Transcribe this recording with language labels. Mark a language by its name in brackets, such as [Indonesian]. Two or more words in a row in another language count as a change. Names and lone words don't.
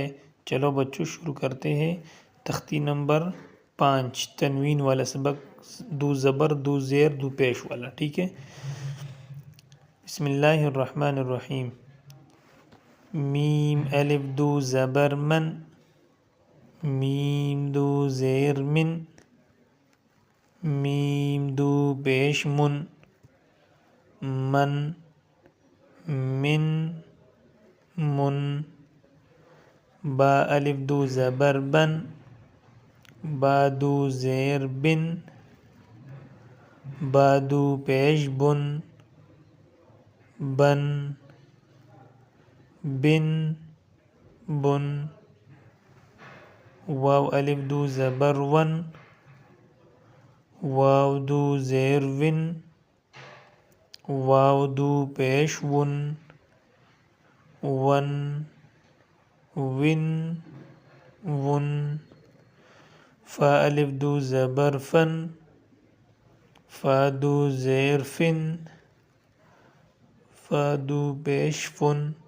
[Urdu] چلو بچوں شروع کرتے ہیں۔ تختی نمبر 5 تنوین والا سبق، دو زبر دو زیر دو پیش والا، ٹھیک ہے۔ [Arabic] بسم اللہ الرحمن الرحیم۔ [Urdu] میم الف دو زبر من، میم دو زیر من، میم دو پیش من، من من من، با الف دو زبر بن، با دو زیر بن، با دو پیش بن، بن بن بن، واو الف دو زبر ون، واو دو زیر ون، واو دو پیش ون، ون ون ون، فا الف دو زبر فن، فا دو زیر فن، فا دو پیش فن،